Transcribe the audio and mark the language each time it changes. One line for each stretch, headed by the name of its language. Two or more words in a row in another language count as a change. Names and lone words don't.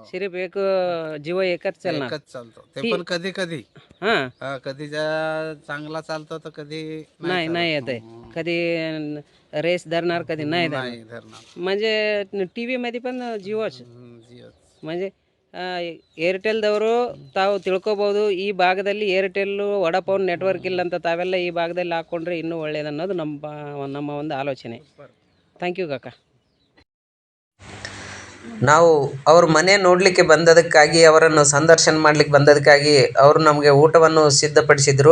Hindi: सिर्फ एक
Marathi: जिओ एकच चालणार? एकच चालतो, ते पण कधी कधी. हां, कधी चांगला चालतो तर कधी नाही नाही येत आहे. कधी रेस धरणार, कधी नाही धरणार. नाही धरणार. म्हणजे टी व्हीमध्ये पण ಜಿಯೋच. जिओ.
Kannada: म्हणजे ಏರ್ಟೆಲ್ದವರು ತಾವು ತಿಳ್ಕೊಬೋದು, ಈ ಭಾಗದಲ್ಲಿ ಏರ್ಟೆಲ್ಲು ವಡಾಫೋನ್ ನೆಟ್ವರ್ಕ್ ಇಲ್ಲ ಅಂತ ತಾವೆಲ್ಲ ಈ ಭಾಗದಲ್ಲಿ ಹಾಕ್ಕೊಂಡ್ರೆ ಇನ್ನೂ ಒಳ್ಳೇದು ಅನ್ನೋದು ನಮ್ಮ ಒಂದು ಆಲೋಚನೆ.
English: thank you ಕಾಕ.
Kannada: ನಾವು ಅವ್ರ ಮನೆ ನೋಡಲಿಕ್ಕೆ ಬಂದದಕ್ಕಾಗಿ, ಅವರನ್ನು ಸಂದರ್ಶನ ಮಾಡಲಿಕ್ಕೆ ಬಂದದಕ್ಕಾಗಿ ಅವರು ನಮಗೆ ಊಟವನ್ನು ಸಿದ್ಧಪಡಿಸಿದರು.